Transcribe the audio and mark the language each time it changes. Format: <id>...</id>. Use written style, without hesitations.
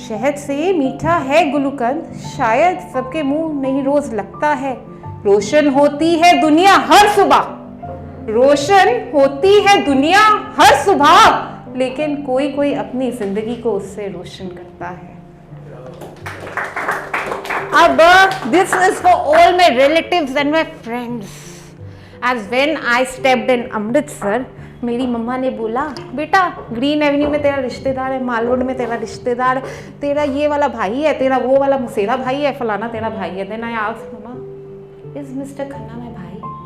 <hi>शहद से मीठा है गुलूकंद, शायद सबके मुंह नहीं रोज लगता है। रोशन होती है दुनिया हर सुबह, रोशन होती है दुनिया हर सुबह, लेकिन कोई कोई अपनी जिंदगी को उससे रोशन करता है।</hi> <en>अब this is for all my relatives and my friends. As when I stepped in</en> <hi>Amritsar, मेरी मम्मा ने बोला, बेटा ग्रीन एवेन्यू में तेरा रिश्तेदार है, माल रोड में तेरा रिश्तेदार, तेरा ये वाला भाई है, तेरा वो वाला मुसेरा भाई है, फलाना तेरा भाई है।</hi> <en>Then I asked mama, is mister Khanna my भाई?</en>